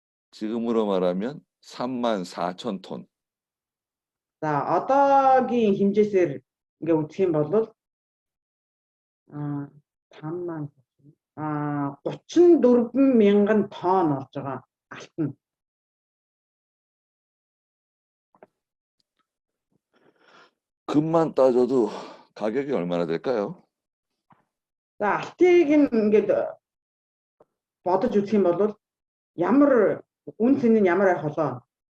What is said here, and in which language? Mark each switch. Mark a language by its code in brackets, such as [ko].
[ko] 지금으로 말하면 34,000톤. [mn] За одоогийн хэмжээсээр ингээ үзэх юм бол 34,000 тонн болж байгаа алтан. [ko] 금만 따져도 가격이 얼마나 될까요? [mn] За алтыг ингээд бодож үзэх юм бол ямар үн цэн нь ямар байх болоо?